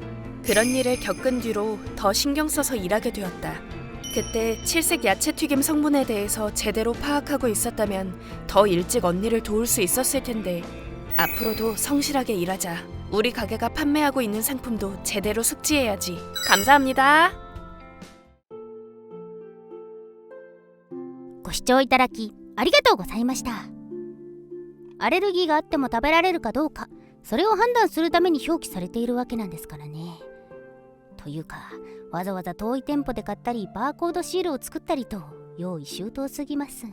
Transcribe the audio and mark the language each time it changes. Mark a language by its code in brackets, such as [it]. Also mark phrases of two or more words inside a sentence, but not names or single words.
[ko] 그런 일을 겪은 뒤로 더 신경 써서 일하게 되었다. 그때 칠색 야채 튀김 성분에 대해서 제대로 파악하고 있었다면 더 일찍 언니를 도울 수 있었을 텐데. 앞으로도 성실하게 일하자. 우리 가게가 판매하고 있는 상품도 제대로 숙지해야지. 감사합니다. [ja] ご視聴いただきありがとうございました。アレルギーがあっても食べられるかどうか、それを判断するために表記されているわけなんですからね。というか、わざわざ遠い店舗で買ったりバーコードシールを作ったりと用意周到すぎます。